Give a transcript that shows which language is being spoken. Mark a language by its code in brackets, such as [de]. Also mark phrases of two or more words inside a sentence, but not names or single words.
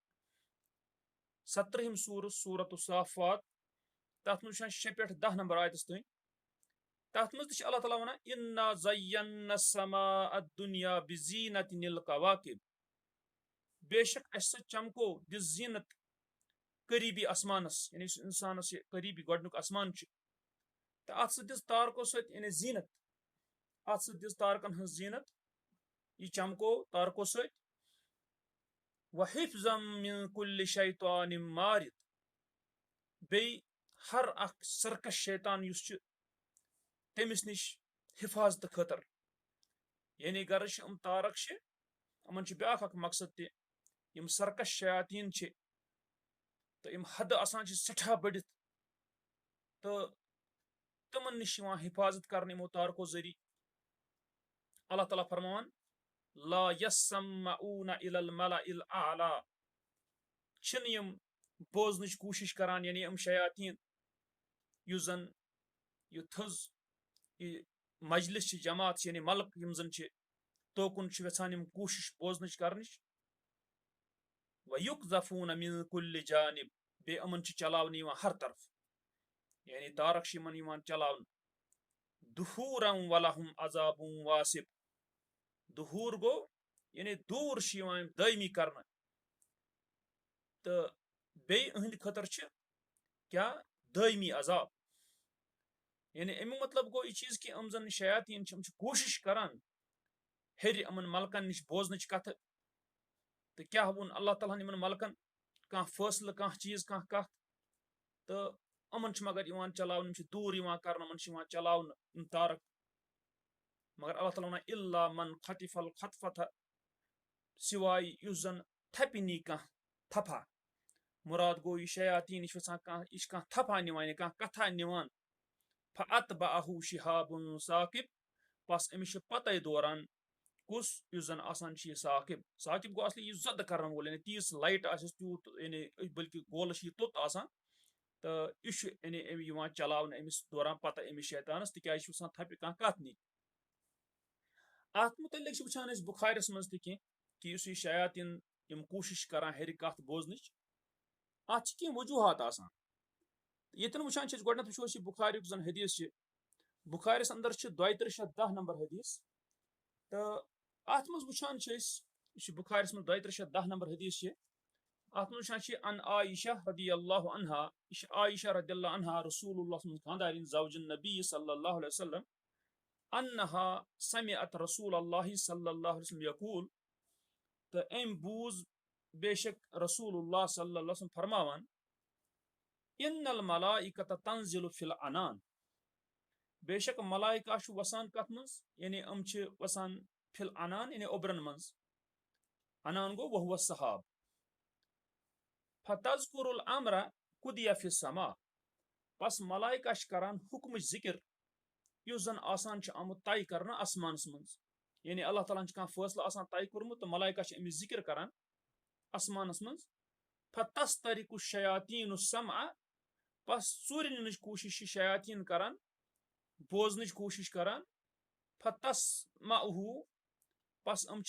[ks] 17 सूर सूरत साफात तथ मज 6 पे 10 नंबर आयतस तन तथ मज अल्लाह ताला वन [ar] إنا زينا السماء الدنيا بزينة الكواكب [ks] बेशक अस चमको दिस जीनत قریبی آسمانس یعنی انسانس یہ قریبی گۄڈنیُک آسمان چھُ تہٕ اتھ سۭتۍ دِژ تارکو سۭتۍ یعنی زیٖنت اتھ سۭتۍ دِژ تارکن ہٕنٛز زیٖنت یہِ چمکو تارکو سۭتۍ [ar] وحفظا من كل شیطان مارد [ks] بیٚیہِ ہر اکھ سرکش شیطان یُس چھُ تٔمِس نِش حفاظتہٕ خٲطرٕ یعنی غرض چھِ یِم تارک چھِ یِمن چھُ بیاکھ اکھ مقصد تہِ یِم سرکش شیاطیٖن چھِ تہٕ یِم حدٕ آسان چھِ سٮ۪ٹھاہ بٔڑِتھ تہٕ تِمن نِش یِوان حفاظت کرنہٕ یِمو تارکو ذٔریعہٕ اللہ تعالیٰ فرماوان [ar] لا يسمعون الى الملأ الاعلى [ks] چھِنہٕ یِم بوزنٕچ کوٗشش کران یعنی یِم شیاطیٖن یُس زن یہِ تھٔز یہِ مجلس چھِ جماعت چھِ یعنی ملک یِم زن چھِ توکُن چھِ یژھان یِم کوٗشش بوزنٕچ کرنٕچ [ar] وَيُقْذَفُونَ مِن كُلِّ جانب [ks] بیٚیہِ یِمن چھِ چلاونہٕ یِوان ہر طرف یعنی تارک چھِ یِمن یِوان چلاونہٕ [ar] دُحوٗرًا وَلَهُمْ عذاب واصب [ks] دُحوٗر گوٚو یعنی دوٗر چھِ یِوان یِم دٲیمی کرنہٕ تہٕ بیٚیہِ یِہنٛدِ خٲطرٕ چھِ کیاہ دٲیمی عذاب یعنی امیُک مطلب گوٚو یہِ چیٖز کہِ یِم زن شیاطیٖن چھِ یِم چھِ کوٗشش کران ہیٚرِ یِمن ملکن نِش بوزنٕچ کتھٕ تہٕ کیاہ ووٚن اللہ تعالیٰ ہن یِمن ملکن کانٛہہ فٲصلہٕ کانٛہہ چیٖز کانٛہہ کتھ تہٕ یِمن چھِ مگر یِوان چلاونہٕ یِم چھِ دوٗر یِوان کرنہٕ یِمن چھِ یِوان چلاونہٕ یِم تارک مگر اللہ تعالیٰ ونان [ar] الا من خطف الخطفة [ks] سِوایہِ یُس زن تھپہِ نی کانٛہہ تھپھا مُراد گوٚو یہِ شیاطیٖن یہِ چھُ یژھان کانٛہہ یہِ چھُ کانٛہہ تھپھا نِوان یا کانٛہہ کتھا نِوان [ar] فأتبعه شهاب ثاقب [ks] بس أمِس چھِ پتے دوران کُس یُس زن آسان چھُ یہِ ثاقب گوٚو اصلی یُس زدٕ کرن وول یعنی تیٖژ لایٹ آسٮ۪س تیوٗت یعنی بلکہِ گولس چھِ یہِ توٚت آسان تہٕ یہِ چھُ یعنی یِوان چلاونہٕ أمِس دوران پتہٕ أمِس شیطانس تِکیازِ یہِ چھُ یژھان تھپہِ کانٛہہ کتھ نِنۍ اتھ متعلق چھِ وٕچھان أسۍ بُخارِس منٛز تہِ کینٛہہ کہِ یُس یہِ شیاطیٖن یِم کوٗشش کران ہیٚرِ کتھ بوزنٕچ اتھ چھِ کینٛہہ وجوٗہات آسان ییٚتٮ۪ن وٕچھان چھِ أسۍ گۄڈٕنیتھ وٕچھو أسۍ یہِ بُخاریُک زن حدیث چھِ بُخارِس اندر چھِ 2210 نمبر حدیث تہٕ اتھ منٛز وٕچھان چھِ أسۍ یہِ چھُ بُخارِس منٛز 2210 نمبر حدیث چھِ اتھ منٛز وٕچھان چھِ [ar] ان عائشہ رضی اللہ عنہا [ks] یہِ چھِ عائشہ [ar] رضی اللہ عنہا [ks] رسول اللہ سٕنٛز خاندارِنۍ [ar] زوجِ النبی صلی اللہ علیہ وسلم انہا سمعت رسول اللہ صلی اللہ علیہ وسلم یقول [ks] تہٕ أمۍ بوٗز بے شک رسول اللہ [ar] صلی اللہ علیہ وسلم [ks] فرماوان [ar] ان الملائکۃ تنزل فی العنان [ks] بے شک ملائکہ چھُ وسان کتھ منٛز یعنی یِم چھِ وسان [ar] فی العنان [ks] یعنی اوٚبرن منٛز عنان گوٚو [ar] وہو السحاب فتذکر الامر قضی فی السما [ks] بس ملائکہ چھِ کران حُکمٕچ ذکر یُس زن آسان چھُ آمُت طے کرنہٕ آسمانس منٛز یعنی اللہ تعالیٰ ہن چھُ کانٛہہ فٲصلہٕ آسان طے کوٚرمُت تہٕ ملائکہ چھِ أمِچ ذکر کران آسمانس منٛز [ar] فتسترق الشیاطین السمع [ks] بس ژوٗرِ نِنٕچ کوٗشش چھِ شیاطیٖن کران بوزنٕچ کوٗشش کران فتسمعه بس یِم